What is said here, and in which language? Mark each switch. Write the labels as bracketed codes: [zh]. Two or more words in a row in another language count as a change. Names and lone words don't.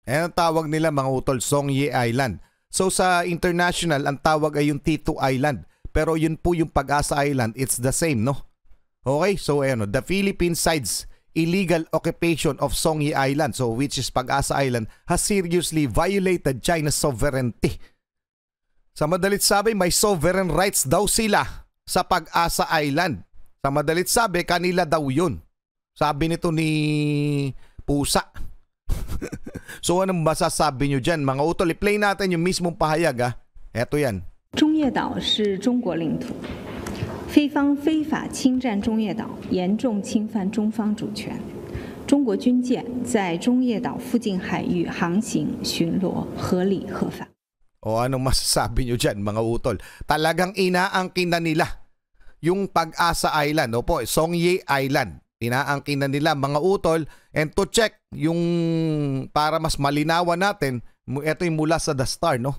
[tl] Ayan ang tawag nila mga utol, Songye Island. So sa international, ang tawag ay yung T2 Island. Pero yun po yung Pag-asa Island, [en] it's the same, no? Okay, so ayan, the Philippine side's illegal occupation of Songye Island, so which is Pag-asa Island, has seriously violated China's sovereignty. [tl] Sa madalit sabi, may [en] sovereign rights [tl] daw sila sa Pag-asa Island. Sa madalit sabi, kanila daw yun. Sabi nito ni Pusa. So anong masasabi nyo dyan mga utol? I-play natin yung mismong pahayag ha. Eto yan. [zh] 中业岛是中国领土，非方非法侵占中业岛，严重侵犯中方主权。中国军舰在中业岛附近海域航行巡逻，合理合法。 [tl] O anong masasabi nyo dyan mga utol? Talagang inaangkin na nila yung Pag-asa Island. Opo, Songye Island. Inaangkin na nila mga utol. [en] And to check [tl] yung para mas malinawan natin, ito yung mula sa The Star, no?